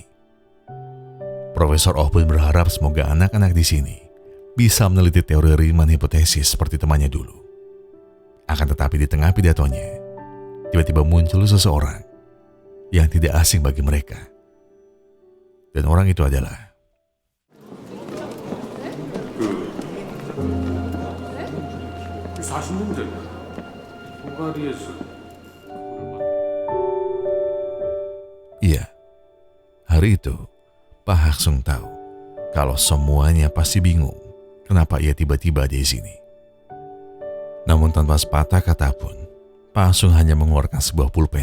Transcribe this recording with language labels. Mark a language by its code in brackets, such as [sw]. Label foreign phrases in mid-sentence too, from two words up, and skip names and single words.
[id] Profesor O pun berharap semoga anak-anak di sini bisa meneliti teori Riemann hipotesis seperti temannya dulu. Akan tetapi di tengah pidatonya, tiba-tiba muncul seseorang yang tidak asing bagi mereka. Dan orang itu adalah [ko] 그 40년대 포가리에서 [id] Iya, hari itu Pak Haksung tahu kalau semuanya pasti bingung kenapa ia tiba-tiba di sini. Namun tanpa sepatah kata pun, Pak Haksung hanya mengeluarkan sebuah pulpen.